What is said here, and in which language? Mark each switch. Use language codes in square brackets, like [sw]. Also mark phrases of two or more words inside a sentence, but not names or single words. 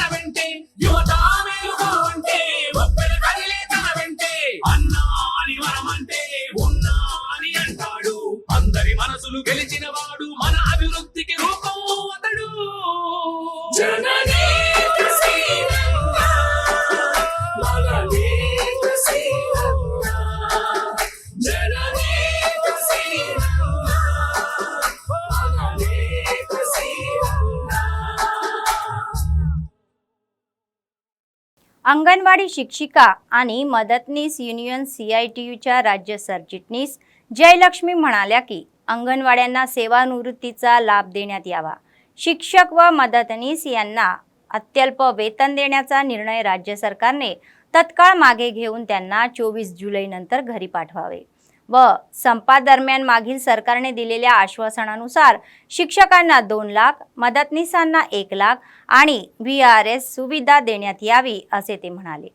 [te] వెంటే యువత మేలుకోవంటే ఒప్పెన కదిలే తన వెంటే అన్నా అని వరమంటే ఉన్నా అని అంటాడు అందరి మనసులు గెలిచిన వాడు మన అభివృద్ధికి రూపం అతడు జననేత శ్రీనన్న మగనేత శ్రీనన్న జననేత శ్రీనన్న మగనేత శ్రీనన్న। [mr] अंगणवाडी शिक्षिका आणि मदतनीस युनियन CITUच्या राज्य सरचिटणीस जयलक्ष्मी म्हणाल्या की अंगणवाड्यांना सेवानिवृत्तीचा लाभ देण्यात यावा। शिक्षक व मदतनीस यांना अत्यल्प वेतन देण्याचा निर्णय राज्य सरकारने तत्काळ मागे घेऊन त्यांना 24 जुलैनंतर घरी पाठवावे व संपादरम्यान मागील सरकारने दिलेल्या आश्वासनानुसार शिक्षकांना 2 लाख, मदतनीसांना 1 लाख आणि VRS सुविधा देण्यात यावी असे ते म्हणाले।